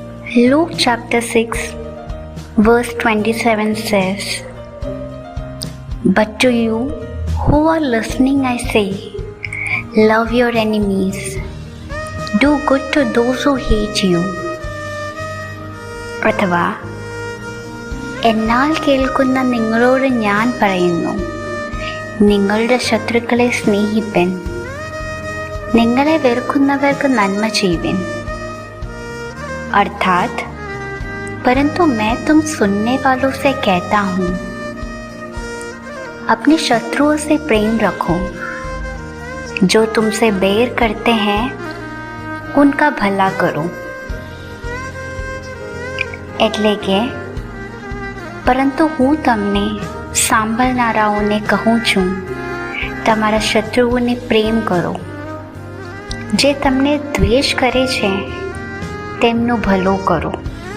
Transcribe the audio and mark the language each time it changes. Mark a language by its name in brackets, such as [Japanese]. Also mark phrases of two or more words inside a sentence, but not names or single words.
[English] Luke chapter 6 verse 27 says, "But to you who are listening I say, love your enemies, do good to those who hate you." [Malayalam] അഥവാ എന്നാൽ കേൾക്കുന്ന നിങ്ങളോട് ഞാൻ പറയുന്നു, നിങ്ങളുടെ ശത്രുക്കളെ സ്നേഹിപ്പൻ, നിങ്ങളെ വെറുക്കുന്നവർക്ക് നന്മ ചെയ്യുവിൻ. [Hindi] अर्थात परंतु मैं तुम सुनने वालों से कहता हूँ, अपने शत्रुओं से प्रेम रखो, जो तुमसे बैर करते हैं उनका भला करो. [Gujarati] એટલે કે પરંતુ હું તમને સાંભળનારાઓને કહું છું, તમારા શત્રુઓને પ્રેમ કરો, જે તમને દ્વેષ કરે છે તેમનું ભલું કરો.